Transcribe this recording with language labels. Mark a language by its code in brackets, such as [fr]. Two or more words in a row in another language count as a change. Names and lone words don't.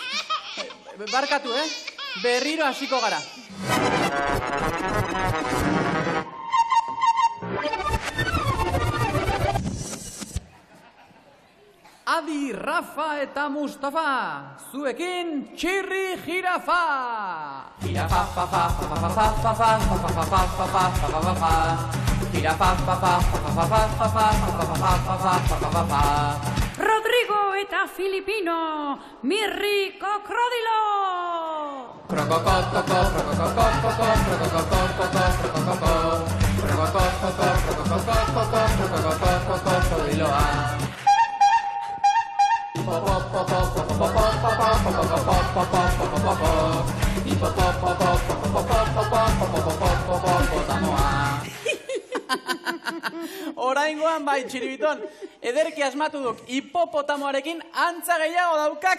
[eu] Barkatu, berriro hasiko gara. Adi, Rafa eta Mustafa, zuekin txirri jirafa! Jirafa, fa, fa, fa, fa, fa, fa, fa, fa, fa, fa, fa, fa, fa, fa, fa, fa. Jirafa, fa, fa, fa, fa, fa, fa, fa, fa, fa, fa, fa. Rodrigo eta Filipino, Mirri Kokrodilo! Krokokotoko, krokokokoko, krokokokoko, krokokokoko, krokokokoko, krokodiloa. Oraingoan bai, txiribiton, ederki asmatu duk hipopotamoarekin antza gehiago daukak.